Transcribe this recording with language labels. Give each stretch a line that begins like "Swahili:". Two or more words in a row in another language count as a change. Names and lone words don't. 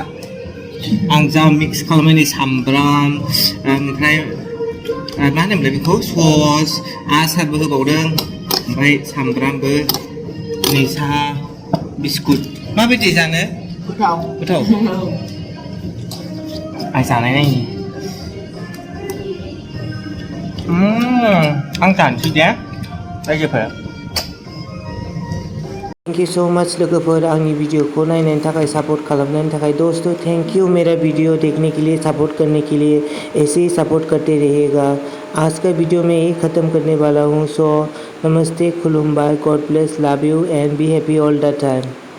Bodo: आं जा मिक्स खालामनानै सामब्राम ओमफ्राय मा होनोमोनलाय बेखौ सस आसारबो होबावदों, ओमफ्राय सामब्रामबो, नै साहा बिस्कुट। माबायदि जानो? गोथाव। आं जानाय नायनि। आं जानोसै दे रायजोफोर।
English: thank you so much
Bodo: लोगोफोर, आंनि वीडियो को नायनायनि थाखाय, सपोर्ट खालामनायनि थाखाय।
Hindi: दोस्तों
English: thank you
Hindi: मेरा वीडियो देखने के लिए, सपोर्ट करने के लिए। ऐसे ही सपोर्ट करते रहिएगा। आज का वीडियो मैं यही ख़त्म करने वाला हूँ। सो नमस्ते, खुलुमबाई,
English: God bless, love you and be happy all the time.